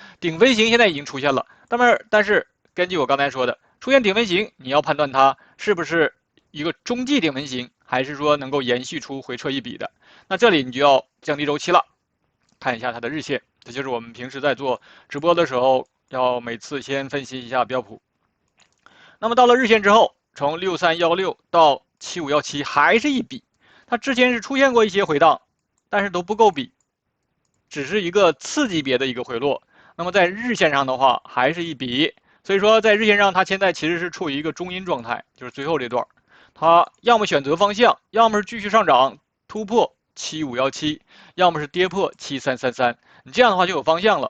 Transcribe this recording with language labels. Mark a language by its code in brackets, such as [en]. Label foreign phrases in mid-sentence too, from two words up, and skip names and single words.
[zh] 頂分型現在已經出現了，但是根據我剛才說的，出現頂分型，你要判斷它是不是一個中繼頂分型，還是說能夠延續出回撤一筆的。那這裡你就要降低周期了，看一下它的日線，這就是我們平時在做直播的時候要每次先分析一下標普。那麼到了日線之後，從6316到7517還是一筆，它之前是出現過一些回盪，但是都不夠筆，只是一個次級別的一個回落。那麼在日線上的話還是一筆。所以說，在日線上，它現在其實是處於一個中陰狀態，就是最後這段，它要麼選擇方向，要麼是繼續上漲突破7517，要麼是跌破7333，你這樣的話就有方向了。